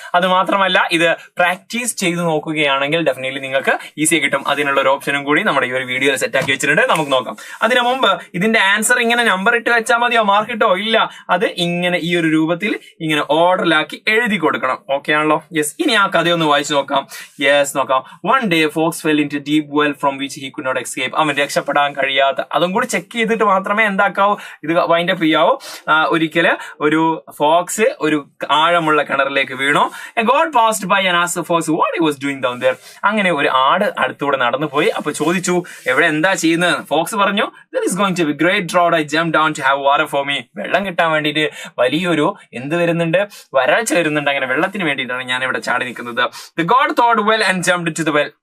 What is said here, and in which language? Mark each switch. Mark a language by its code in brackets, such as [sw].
[ml] അത് മാത്രമല്ല, ഇത് പ്രാക്ടീസ് ചെയ്ത് നോക്കുകയാണെങ്കിൽ ഡെഫിനറ്റ്ലി നിങ്ങൾക്ക് ഈസി കിട്ടും. അതിനുള്ള ഒരു ഓപ്ഷനും കൂടി നമ്മുടെ ഈ ഒരു വീഡിയോയിൽ സെറ്റ് ആക്കി വെച്ചിട്ടുണ്ട്. നമുക്ക് നോക്കാം. അതിനു മുമ്പ് ഇതിന്റെ ആൻസർ ഇങ്ങനെ നമ്പർ ഇട്ട് വെച്ചാൽ മതിയോ? മാർക്ക് ഇട്ടോ? ഇല്ല, അത് ഇങ്ങനെ ഈ ഒരു രൂപത്തിൽ ഇങ്ങനെ ഓർഡറിലാക്കി എഴുതി കൊടുക്കണം. ഓക്കെ ആണല്ലോ? യെസ്. ഇനി ആ കഥയൊന്ന് വായിച്ചു നോക്കാം. നോക്കാം. [en] One day fox fell into deep well from which he could not escape. [ml] അവൻ രക്ഷപ്പെടാൻ കഴിയാത്ത, അതും കൂടി ചെക്ക് ചെയ്തിട്ട് മാത്രമേ എന്താക്കാവൂ, ഇത് വൈൻഡ് അപ്പ് ചെയ്യാവൂ. ഒരിക്കല് ഒരു ഫോക്സ് ഒരു ആഴമുള്ള കിണറിലേക്ക് വീണു. [en] God passed by and asked the fox what he was doing down there. [ml] അങ്ങനെ ഒരു ആട് അടുത്തൂടെ നടന്നു പോയി. അപ്പൊ ചോദിച്ചു, എവിടെ എന്താ ചെയ്യുന്നത്? ഫോക്സ് പറഞ്ഞു, [en] there is going to be great drought. I jumped down to have water for me. [ml] വെള്ളം കിട്ടാൻ വേണ്ടിയിട്ട് വലിയൊരു എന്ത് വരുന്നുണ്ട്? വരൾച്ച വരുന്നുണ്ട്. അങ്ങനെ വെള്ളത്തിന് വേണ്ടിയിട്ടാണ് ഞാൻ ഇവിടെ ചാടി നിൽക്കുന്നത്. [en] The God thought well and jumped to the well.